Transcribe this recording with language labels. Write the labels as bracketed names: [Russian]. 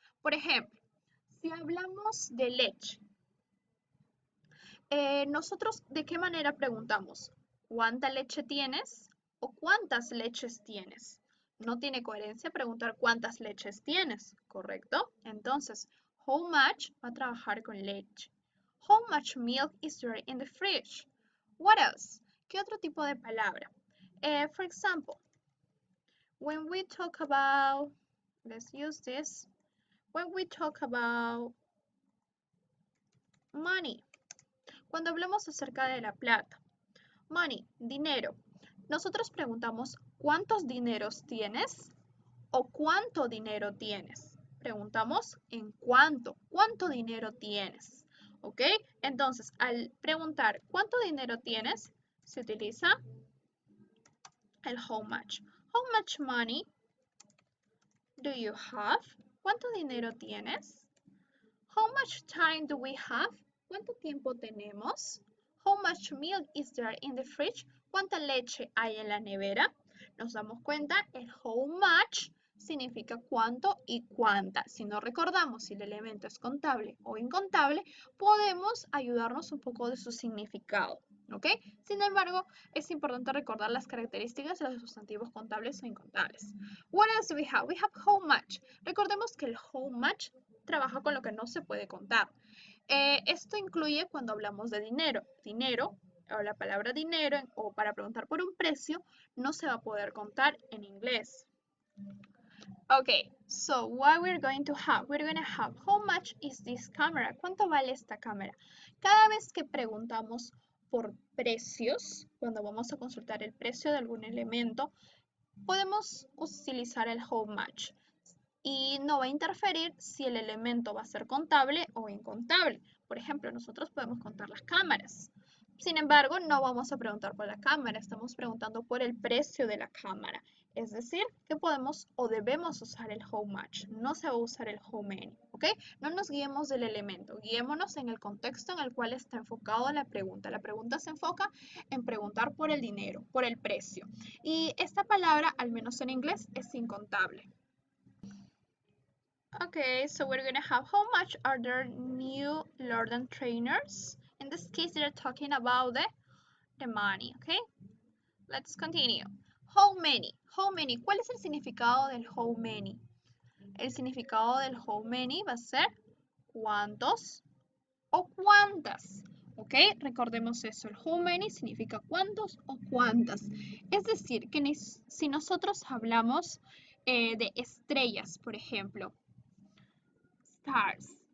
[Spanish] Por ejemplo, si hablamos de leche, nosotros, ¿de qué manera preguntamos? ¿Cuánta leche tienes? ¿O cuántas leches tienes? No tiene coherencia preguntar cuántas leches tienes, ¿correcto? Entonces, how much va a trabajar con leche. [English] How much milk is there in the fridge? What else? [Spanish] ¿Qué otro tipo de palabra? [English] For example, when we talk about, let's use this, when we talk about money, [Spanish] cuando hablamos acerca de la plata, [English] money, dinero. [Spanish] Nosotros preguntamos, ¿cuántos dineros tienes? ¿O cuánto dinero tienes? Preguntamos en cuánto dinero tienes. ¿Ok? Entonces, al preguntar ¿cuánto dinero tienes? Se utiliza el how much. [English] How much money do you have? [Spanish] ¿Cuánto dinero tienes? [English] How much time do we have? [Spanish] ¿Cuánto tiempo tenemos? [English] How much milk is there in the fridge? [Spanish] ¿Cuánta leche hay en la nevera? Nos damos cuenta, el how much significa cuánto y cuánta. Si no recordamos si el elemento es contable o incontable, podemos ayudarnos un poco de su significado. ¿Ok? Sin embargo, es importante recordar las características de los sustantivos contables o incontables. [English] What else do we have? We have how much. [Spanish] Recordemos que el how much trabaja con lo que no se puede contar. Esto incluye cuando hablamos de dinero. Dinero, o la palabra dinero, o para preguntar por un precio, no se va a poder contar en inglés. [English] Okay, so what we're going to have? We're going to have, how much is this camera? [Spanish] ¿Cuánto vale esta cámara? Cada vez que preguntamos por precios, cuando vamos a consultar el precio de algún elemento, podemos utilizar el how much y no va a interferir si el elemento va a ser contable o incontable. Por ejemplo, nosotros podemos contar las cámaras. Sin embargo, no vamos a preguntar por la cámara, estamos preguntando por el precio de la cámara. Es decir, que podemos o debemos usar el how much, no se va a usar el how many, ¿ok? No nos guiemos del elemento, guiémonos en el contexto en el cual está enfocado la pregunta. La pregunta se enfoca en preguntar por el dinero, por el precio. Y esta palabra, al menos en inglés, es incontable. [English] Okay, so we're gonna have how much are there new Lorden trainers? In this case, they're talking about the money, okay? Let's continue. How many? How many? [Spanish] ¿Cuál es el significado del how many? El significado del how many va a ser cuántos o cuántas. ¿Ok? Recordemos eso. El how many significa cuántos o cuántas. Es decir, que si nosotros hablamos de estrellas, por ejemplo, stars.